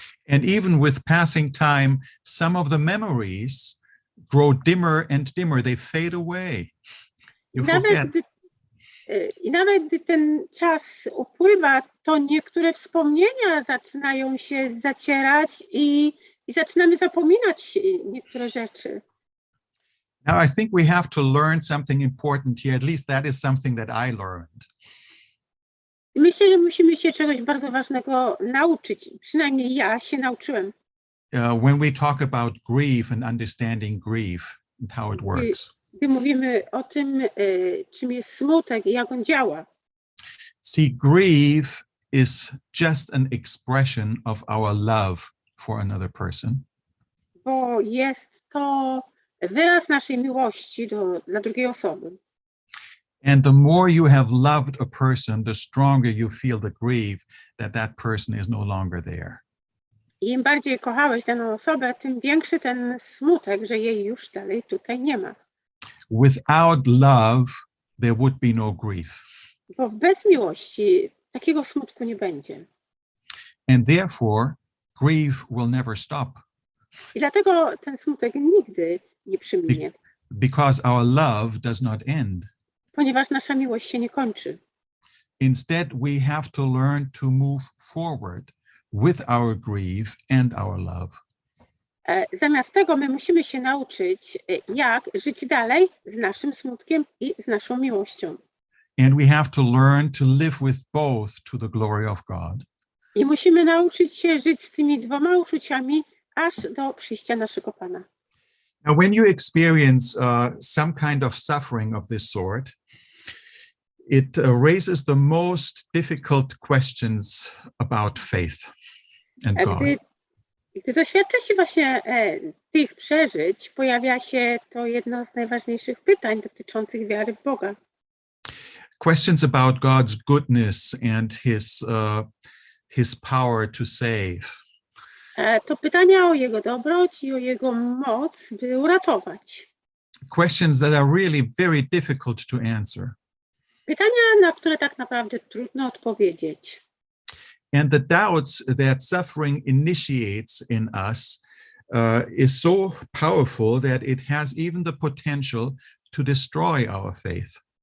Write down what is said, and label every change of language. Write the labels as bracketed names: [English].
[English] And even with passing time, some of the memories grow dimmer and dimmer. They fade away. You forget. [Polish] I nawet gdy ten czas upływa, to niektóre wspomnienia zaczynają się zacierać i zaczynamy zapominać niektóre rzeczy. [English] Now, I think we have to learn something important here. At least that is something that I learned. [Polish] Myślę, że musimy się czegoś bardzo ważnego nauczyć. Przynajmniej ja się nauczyłem. [English] When we talk about grief and understanding grief and how it works. [Polish] Gdy mówimy o tym, czym jest smutek i jak on działa. [English] See, grief is just an expression of our love for another person. [Polish] Bo jest to wyraz naszej miłości dla drugiej osoby. [English] And the more you have loved a person, the stronger you feel the grief that that person is no longer there. [Polish] I im bardziej kochałeś daną osobę, tym większy ten smutek, że jej już dalej tutaj nie ma. [English] Without love, there would be no grief. [Polish] Bo bez miłości takiego smutku nie będzie. [English] And therefore, grief will never stop. [Polish] I dlatego ten smutek nigdy nie przyminie. [English] Because our love does not end. [Polish] Ponieważ nasza miłość się nie kończy. [English] Instead, we have to learn to move forward with our grief and our love. [Polish] Zamiast tego my musimy się nauczyć, jak żyć dalej z naszym smutkiem i z naszą miłością. [English] And we have to learn to live with both to the glory of God. [Polish] I musimy nauczyć się żyć z tymi dwoma uczuciami aż do przyjścia naszego Pana. [English] Now, when you experience some kind of suffering of this sort, it raises the most difficult questions about faith and God. [Polish] Gdy doświadcza się właśnie tych przeżyć, pojawia się to jedno z najważniejszych pytań dotyczących wiary w Boga. [English] Questions about God's goodness and his power to save. [Polish] To pytania o Jego dobroć i o Jego moc, by uratować. [English] Questions that are really very difficult to answer. [Polish] Pytania, na które tak naprawdę trudno odpowiedzieć. [English] And the doubts that suffering initiates in us is so powerful that it has even the potential to destroy our faith.